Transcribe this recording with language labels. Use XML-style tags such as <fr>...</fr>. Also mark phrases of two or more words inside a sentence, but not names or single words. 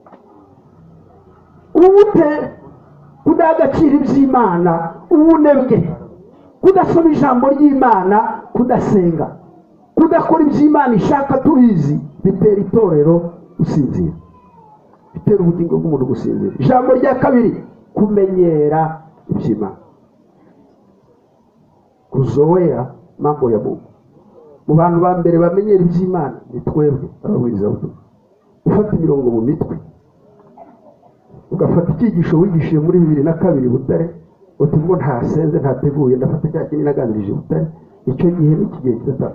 <rw>Ubute kudaha agaciro iby'Imana, ubunebwe, kudasoma ijambo ry'Imana, kudasenga, kudakora iby'Imana ishaka tubizi, bitera itorero gusinzira, bitera ubugingo bw'umuntu gusinzira. Ijambo rya kabiri, kumenyera iby'Imana,</rw> <sw>kuzoea mambo ya Mungu.</sw> <rw>Mu bantu ba mbere bamenyera iby'Imana ni twebwe ababwirizabutumwa. Ufata imirongo mu mitwe, ugafata icyigisho wigishije muri 2002 Butare, uti ngo ntasenze ntateguye, ndafata cya kinini naganirije Butare, icyo gihe n'iki gihe kidataka.</rw>